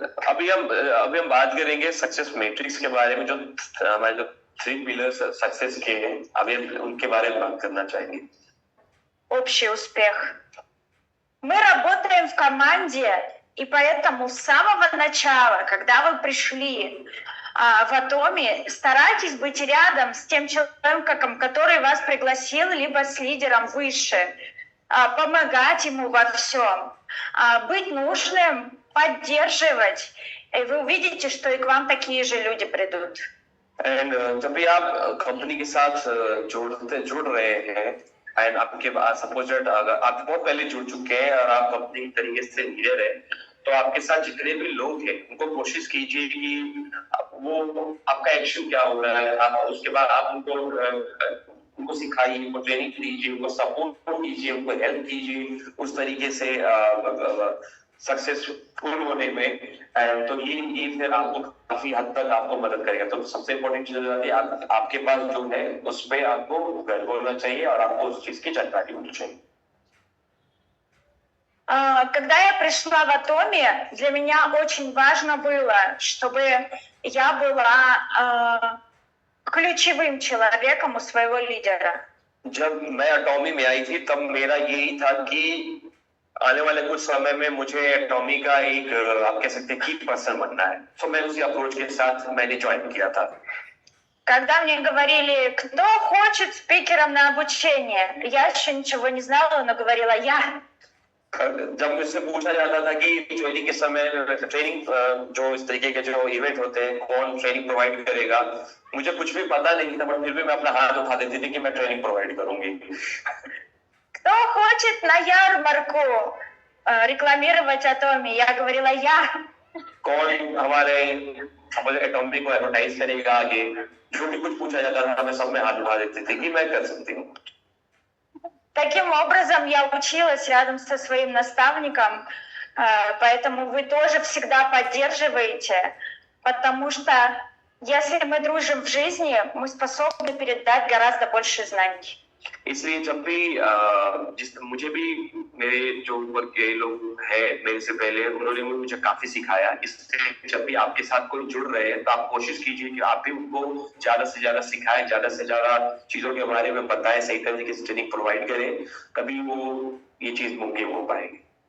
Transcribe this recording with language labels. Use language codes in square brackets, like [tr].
[hi] अभी हम बात करेंगे सक्सेस मैट्रिक्स के बारे में, जो हमारे जो 3 पिलर्स सक्सेस के हैं, अभी उनके बारे में बात करना चाहेंगे. [ru] Общий успех. Мы работаем в команде, и поэтому с самого начала, когда вы пришли в Атоме, старайтесь быть рядом с тем человеком, который вас пригласил, либо с лидером выше, помогать ему во всем, быть нужным, поддерживать, и вы увидите, что и к вам такие же люди придут. [hi] जब भी आप कंपनी के साथ जुड़ रहे हैं एंड आपके पास सपोज अगर आप बहुत पहले जुड़ चुके हैं और आप अपनी तरीके से लीडर है, तो आपके साथ जितने भी लोग हैं उनको कोशिश कीजिए कि वो आपका एक्शन क्या हो रहा है, आप उसके बाद आप उनको सिखाइए, उनको ट्रेनिंग दीजिए, उनको सपोर्ट कीजिए, उनको हेल्प कीजिए उस तरीके से सक्सेसफुल होने में. तो ये फिर आपको काफी हद तक आपको मदद करेगा. तो सबसे इम्पोर्टेंट चीज है कि आपके पास जो है उस पर आपको गर्व होना चाहिए और आपको उस चीज की जानकारी होनी चाहिए. [ru] Когда я пришла в Атоми, для меня очень важно было, чтобы я была ключевым человеком у своего лидера. [hi] जब मैं एटॉमी में आई थी तब मेरा यही था कि आने वाले कुछ समय में मुझे एटॉमी का एक आप कह सकते हैं की पर्सन बनना है। तो मैं उसी अप्रोच के साथ मैंने ज्वाइन किया था। [ru] Когда мне говорили, кто хочет спикером на обучение, я еще ничего не знала, но говорила я. [hi] जब मुझसे पूछा जाता था कि ट्रेनिंग के समय ट्रेनिंग जो इस तरीके के जो इवेंट होते हैं कौन ट्रेनिंग प्रोवाइड करेगा, मुझे कुछ भी पता नहीं था, बट फिर भी मैं अपना हाथ उठा देती थी कि मैं ट्रेनिंग प्रोवाइड करूंगी। [ru] Кто хочет на ярмарку рекламировать Атоми, я говорила я. [hi] कौन हमारे एटॉमी को एडवर्टाइज करेगा आगे, जो भी कुछ पूछा जाता था मैं सब में हाथ उठा देती थी कि मैं कर सकती हूँ। [ru] Таким образом, я училась рядом со своим наставником, поэтому вы тоже всегда поддерживаете, потому что если мы дружим в жизни, мы способны передать гораздо больше знаний. [hi] इसलिए जब भी मुझे भी मेरे जो ऊपर के लोग हैं मेरे से पहले, उन्होंने मुझे काफी सिखाया। इसलिए जब भी आपके साथ कोई जुड़ रहे हैं तो आप कोशिश कीजिए कि आप भी उनको ज्यादा से ज्यादा सिखाएं, ज्यादा से ज्यादा चीजों के बारे में बताएं, सही तरीके से ट्रेनिंग प्रोवाइड करें, तभी वो ये चीज मुमकिन हो पाएगी।